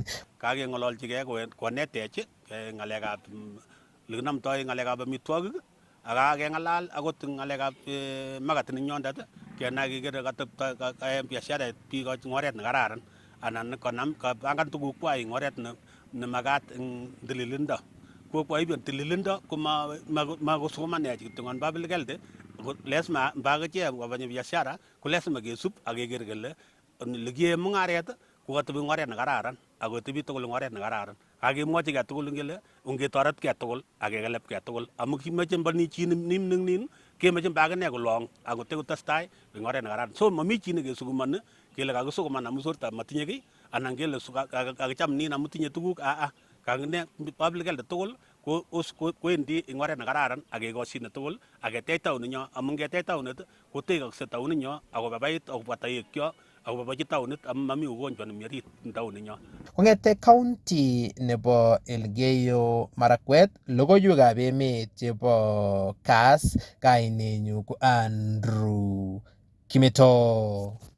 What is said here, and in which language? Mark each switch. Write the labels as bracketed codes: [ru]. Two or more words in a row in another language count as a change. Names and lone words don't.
[kln] Kakeng'ololchigei konetech ng'alekab lekinomtoi ng'alekab amitwogik ak keng'alal akot ng'alekab magatit nenyondet kenai kekere katepto biasharet biik eng oret nekararan anan konam kapangan tugukwai eng oret nemakat eng tililindo. Kokwaibet tililindo ko makosomanech kityo eng [en] public health [kln] lazima mbakichek kobanyi biashara ko lazima kesub ak keker kele lekiyae mung'aret kokatebi eng oret nekararan akotebi tugul eng oret nekararan. Kakemwochi kei tugul kele ongetoretkei tugul ak kekelepkei tugul amu kimeche mbani chi nin kemeche mbakine kolong akote kotestai eng oret nekararan. So mami chi nekesukumani kele kakisukuman amu sorta matinye kiy anan kele kakicham nin amu tinye tuguk kakine [en] public health [kln] tugul kowendi eng oret nekararan ak kekoshine tugul ak ketech taoninyo amu ngetech taonit kotekakse taoninyo akobabait akobwa toekcho akobobochi taonit amu mami ugonjwa nemi orit eng taoninyo. Kong'ete county nebo Elgeyo Marakwet, logoiwekab emet chebo Kass, kainenyu ko Andrew Kimeto.